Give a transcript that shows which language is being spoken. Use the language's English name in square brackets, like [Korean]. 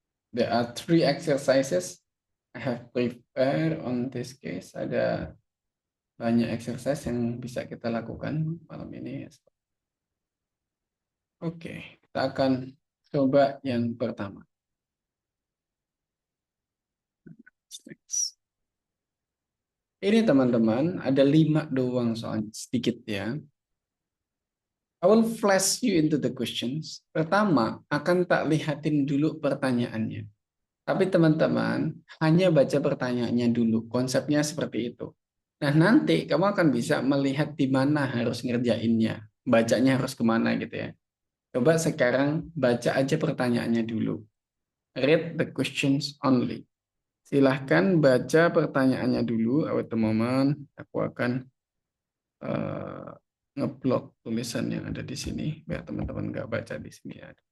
[English] There are three exercises I have prepared on this case. [Indonesian] Ada banyak exercise yang bisa kita lakukan malam ini. Oke, kita akan coba yang pertama. Ini teman-teman, ada 5 doang soalnya, sedikit ya. [English] I will flash you into the questions. [Indonesian] Pertama, akan tak lihatin dulu pertanyaannya. Tapi teman-teman, hanya baca pertanyaannya dulu. Konsepnya seperti itu. Nah, nanti kamu akan bisa melihat di mana harus ngerjainnya. Bacanya harus kemana gitu ya. Coba sekarang baca aja pertanyaannya dulu. [English] Read the questions only. [Indonesian] Silahkan baca pertanyaannya dulu. [English] Await the moment. [Indonesian] Aku akan eh, ngeblok tulisan yang ada di sini. Biar teman-teman nggak baca di sini ya.